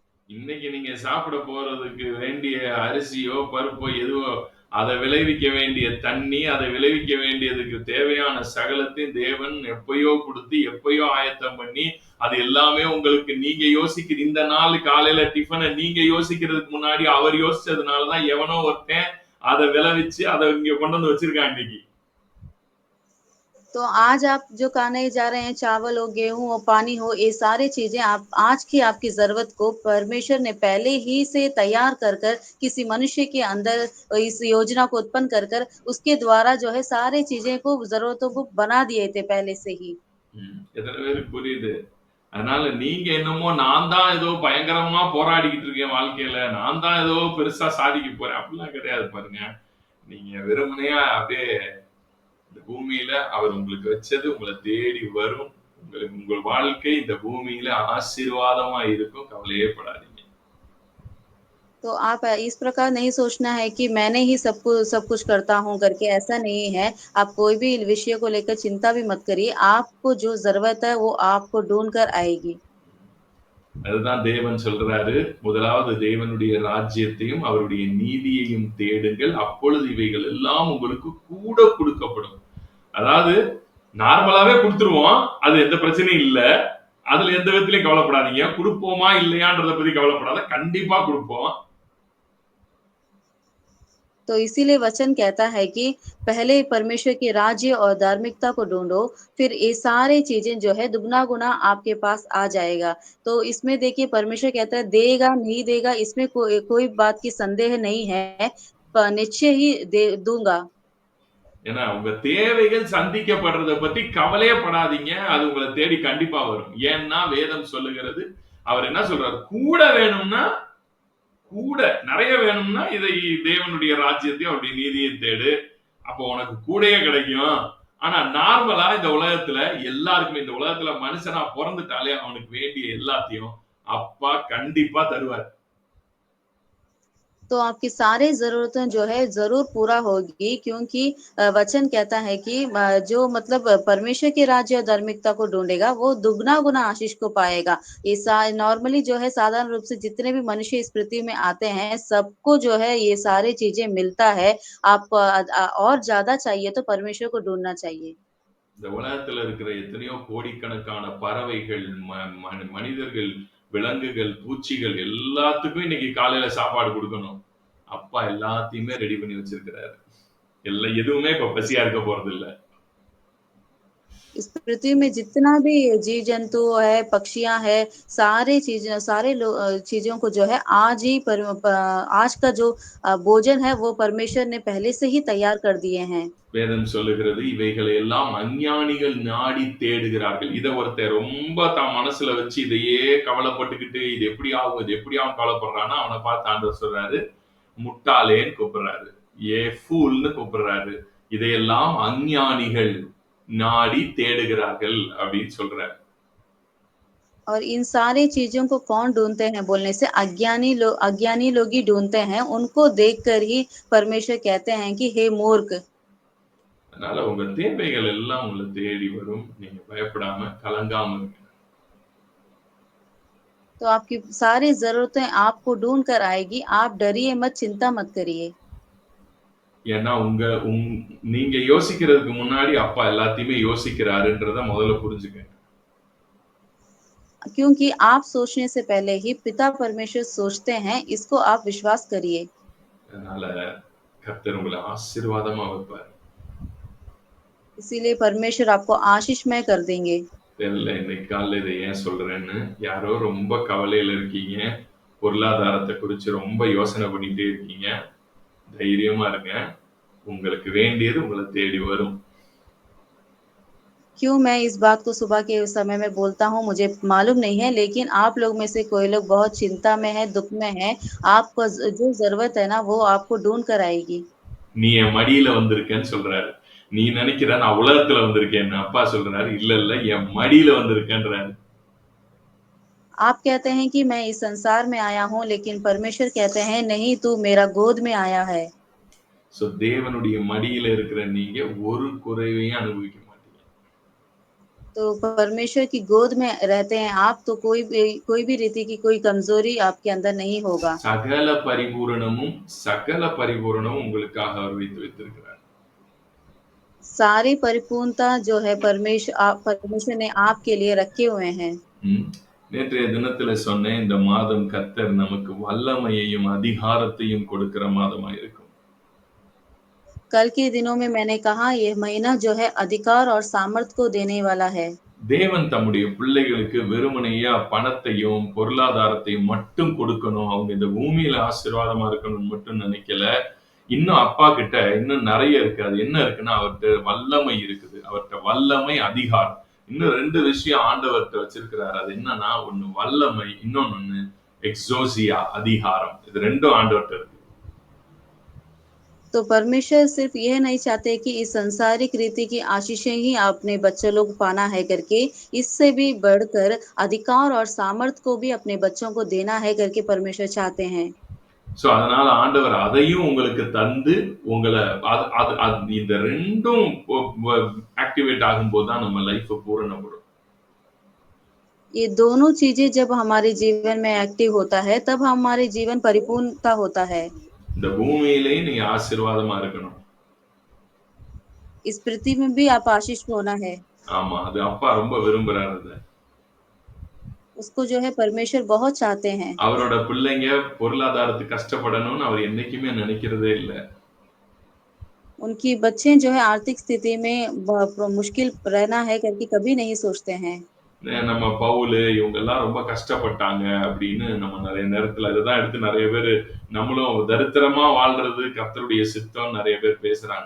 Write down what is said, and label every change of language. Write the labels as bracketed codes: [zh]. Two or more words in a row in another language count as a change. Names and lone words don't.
[ta] இன்னைக்கு நீங்க சாப்பிட போறதுக்கு வேண்டிய அரிசியோ, பருப்போ எதுவோ அத விளைவிக்க வேண்டிய தண்ணி, அத விளைவிக்க வேண்டியதுக்கு தேவையான சகலத்தையும் தேவன் எப்பயோ குடுத்து, எப்பயோ ஆயத்தம் பண்ணி, அது எல்லாமே உங்களுக்கு நீங்க யோசிக்கிற இந்த நாள் காலையில டிஃபன நீங்க யோசிக்கிறதுக்கு முன்னாடி அவர் யோசிச்சதுனால தான் எவனோ ஒருத்தன் அத விளைவிச்சு அத இங்க கொண்டு வந்து வச்சிருக்கான் இன்னைக்கு. [hi] तो आज आप जो खाने जा रहे हैं, चावल हो, गेहूँ हो, पानी हो, ये सारी चीज़ें आप आज की आपकी ज़रूरत को परमेश्वर ने पहले ही से तैयार कर किसी मनुष्य के अंदर इस योजना को उत्पन्न कर उसके द्वारा जो है सारी चीज़ें को ज़रूरतों को बना दिए थे पहले से ही। [ta] எத்தன பேருக்கு புரியுது? அதனால நீங்க என்னமோ நான் தான் ஏதோ பயங்கரமா போராடிக்கிட்டு இருக்கேன் வாழ்க்கையில. நான் தான் ஏதோ பெருசா சாதிக்க போறேன். அப்படிலாம் கிடையாது பாருங்க. நீங்க வெறுமனையா அப்படியே இந்த பூமியில அவர் உங்களுக்கு வச்சது உங்கள தேடி வரும். உங்கள் வாழ்க்கை இந்த பூமியில ஆசீர்வாதமா இருக்கும். கவலையே படாதீங்க. [hi] तो आप इस प्रकार नहीं सोचना है कि मैंने ही सब कुछ करता हूँ करके, ऐसा नहीं है। आप कोई भी विषय को लेकर चिंता भी मत करिए। आपको जो ज़रूरत है, वो आपको ढूँढ कर आएगी। [ta] அதுதான் தேவன் சொல்றாரு. முதலாவது தேவனுடைய ராஜ்யத்தையும், அவருடைய நீதியையும் தேடுங்கள். அப்பொழுது இவைகள் எல்லாம் உங்களுக்கு கூட குடுக்கப்படும். அதாவது நார்மலாவே குடுத்துருவோம். அது எந்த பிரச்சனையும் இல்ல. அதுல எந்த விதத்திலயும் கவலைப்படாதீங்க. குடுப்போமா இல்லையான்றத பத்தி கவலைப்படாத. கண்டிப்பா குடுப்போம். [hi] तो इसीलिए वचन कहता है कि पहले परमेश्वर के राज्य और धार्मिकता को ढूँढो, फिर ये सारी चीज़ें जो है दुगना-गुना आपके पास आ जाएगा। तो इसमें देखिए परमेश्वर कहता है देगा, नहीं देगा इसमें कोई बात की संदेह नहीं है, निश्चय ही दे दूँगा। [ta] ஏன்னா உங்க தேவைகள் சந்திக்கப்படுறத பத்தி கவலையே படாதீங்க. அது உங்கள தேடி கண்டிப்பா வரும். ஏன்னா வேதம் சொல்லுகிறது, அவர் என்ன சொல்றாரு? கூட வேணும்னா கூட நெறைய வேணும்னா இதை தேவனுடைய ராஜ்யத்தையும் அவருடைய நீதியையும் தேடு. அப்போ உனக்கு கூடயே கிடைக்கும். ஆனா நார்மலா இந்த உலகத்துல எல்லாருக்குமே இந்த உலகத்துல மனுஷனா பொறந்துட்டாலே அவனுக்கு வேண்டிய எல்லாத்தையும் அப்பா கண்டிப்பா தருவார். [hi] तो आपकी सारी ज़रूरतें जो है ज़रूर पूरा होगी क्योंकि वचन कहता है कि जो मतलब परमेश्वर के राज्य और धार्मिकता को ढूँढेगा, वो दुगना-गुना आशीष को पाएगा। ये नॉर्मली जो है साधारण रूप से जितने भी मनुष्य इस पृथ्वी में आते हैं, सबको जो है ये सारी चीज़ें मिलता है। आप और ज़्यादा चाहिए तो परमेश्वर को ढूँढना चाहिए। [ta] இந்த உலகத்துல இருக்கிற எத்தனையோ கோடிக்கணக்கான பறவைகள், மனிதர்கள், விலங்குகள், பூச்சிகள் எல்லாத்துக்கும் இன்னைக்கு காலையில சாப்பாடு குடுக்கணும். அப்பா எல்லாத்தையுமே ரெடி பண்ணி வச்சிருக்கிறாரு. எதுவுமே இப்ப பசியா இருக்க போறதில்ல. [hi] इस पृथ्वी में जितना भी जीव-जंतु है, पक्षियाँ हैं, चीज़ों को जो है आज ही आज का जो भोजन है वो परमेश्वर ने पहले से ही तैयार कर दिए हैं। [ta] வேதம் சொல்லுகிறது, இவைகளை எல்லாம் அஞ்ஞானிகள் நாடி தேடுகிறார்கள். இத ஒருத்தன் ரொம்ப தான் மனசுல வச்சு இதையே கவலைப்பட்டுக்கிட்டு, இது எப்படி ஆகும்? இது எப்படி ஆகும்? கவலைப்படுறான்னா, அவன பார்த்து ஆண்டவர் சொல்றாரு, முட்டாளேன்னு கூப்பிடுறாரு. ஃபூல்ன்னு கூப்பிடுறாரு. இதையெல்லாம் அஞ்ஞானிகள் நாடி தேடுகிறார்கள் அப்படின்னு சொல்றாரு. [hi] और इन सारी चीज़ों को कौन ढूँढते हैं बोलने से अज्ञानी लोग ही ढूँढते हैं। उनको देखकर ही परमेश्वर कहते हैं कि हे मूर्ख। [ta] அதனால உங்க தேவைகள் எல்லாம் உங்கள தேடி வரும். நீங்க பயப்படாம, கலங்காம இருங்க. [hi] तो आपकी सारी ज़रूरतें आपको ढूँढ कर आएगी। आप डरिए मत, चिंता मत करिए। [ta] ஏன்னா நீங்க யோசிக்கிறதுக்கு முன்னாடி அப்பா எல்லாத்தையுமே யோசிக்கிறாருன்றத முதல்ல புரிஞ்சுக்கங்க. [hi] क्योंकि आप सोचने से पहले ही पिता परमेश्वर सोचते हैं, इसको आप विश्वास करिए। [ta] அதனால கர்த்தர் உங்களை ஆசீர்வாதமா வைப்பார். [hi] इसीलिए परमेश्वर आपको आशीषमय कर देंगे। [ta] தெரியல இன்னைக்கு காலைல இதை ஏன் சொல்றேன்னு. யாரோ ரொம்ப கவலையில இருக்கீங்க. பொருளாதாரத்த குறிச்சு ரொம்ப யோசனை பண்ணிட்டே இருக்கீங்க. தைரியமா இருங்க. உங்களுக்கு வேண்டியது உங்கள தேடி வரும். [hi] क्यों मैं इस बात को सुबह के समय में बोलता हूँ मुझे मालूम नहीं है, लेकिन आप लोग में से कोई लोग बहुत चिंता में है, दुःख में है, आपको जो ज़रूरत है ना वो आपको ढूँढ कर आएगी। [ta] நீ என் மடியில வந்திருக்கன்னு சொல்றாரு. நீ நினைக்கிற நான் உலகத்துல வந்திருக்கேன்னு. அப்பா சொல்றாரு, இல்ல இல்ல என் மடியில வந்திருக்கேன்றாரு. [hi] आप कहते हैं कि मैं इस संसार में आया हूँ, लेकिन परमेश्वर कहते हैं नहीं तू मेरा गोद में आया है। [ta] சோ தேவனுடைய மடியில இருக்கிற நீங்க ஒரு குறைவையும் அனுபவிக்க மாட்டீங்க. [hi] तो परमेश्वर की गोद में रहते हैं आप, तो कोई भी रीति की कोई कमज़ोरी आपके अंदर नहीं होगा। [ta] சகல பரிபூரணமும் உங்களுக்காக அவர் வைத்து வைத்திருக்கிறார். [hi] सारी परिपूर्णता जो है परमेश्वर ने आपके लिए रखे हुए हैं। ம். [ta] நேற்றைய தினத்துல சொன்னேன், இந்த மாதம் கர்த்தர் நமக்கு வல்லமையையும், அதிகாரத்தையும் கொடுக்கிற மாதமா இருக்கும். [hi] कल के दिनों में मैंने कहा ये महीना जो है अधिकार और सामर्थ को देने वाला है। [ta] தேவன் தம்முடைய பிள்ளைகளுக்கு வெறுமனையா பணத்தையும், பொருளாதாரத்தையும் மட்டும் கொடுக்கணும். அவங்க இந்த பூமியில ஆசீர்வாதமா இருக்கணும்னு மட்டும் நினைக்கல. இன்னும் அப்பா கிட்ட இன்னும் நெறைய இருக்கு. அது என்ன இருக்குன்னா, அவர்ட்ட வல்லமை இருக்குது. அவர்ட்ட வல்லமை, அதிகாரம். இன்னும் 2 விஷயம் ஆண்டவர்ட்ட வச்சிருக்கிறாரு. அது என்னன்னா, ஒண்ணு வல்லமை, இன்னொன்னு எக்ஸோசியா அதிகாரம். இது 2ம் ஆண்டவர்ட்ட இருக்கு. [hi] तो परमेश्वर सिर्फ यह नहीं चाहते कि इस सांसारिक रीति की आशीषें ही अपने बच्चों लोग पाना है करके, इससे भी बढ़कर अधिकार और सामर्थ को भी अपने बच्चों को देना है करके परमेश्वर चाहते हैं। [ta] சோ, அதனால ஆண்டவர் அதையும் உங்களுக்கு தந்து, உங்கள அது அது அது இந்த 2ம் ஆக்டிவேட் ஆகும்போது தான் நம்ம லைஃப் பூரணப்படும். [hi] ये दोनों चीज़ें जब हमारे जीवन में एक्टिव होता है, तब हमारे जीवन परिपूर्णता होता है। [ta] இந்த பூமியிலேயும் நீங்க ஆசீர்வாதமா இருக்கணும். [hi] इस पृथ्वी में भी आप आशीष होना है। [ta] ஆமா. அது அப்பா ரொம்ப விரும்புறாரு அத. [hi] उसको जो है परमेश्वर बहुत चाहते हैं। [ta] அவரோட பிள்ளைங்க பொருளாதாரத்துக்கு கஷ்டப்படணும்னு அவர் என்னைக்குமே நினைக்கிறதே இல்ல. [hi] उनकी बच्चे जो है आर्थिक स्थिति में मुश्किल रहना है करके कभी नहीं सोचते हैं। [ta] நம்ம பவுலு இவங்கெல்லாம் ரொம்ப கஷ்டப்பட்டாங்க அப்படின்னு நம்ம நெறைய நேரத்துல அததான் எடுத்து நெறைய பேரு நம்மளும் தரித்திரமா வாழ்றது கர்த்தருடைய சித்தம் நெறைய பேர் பேசுறாங்க.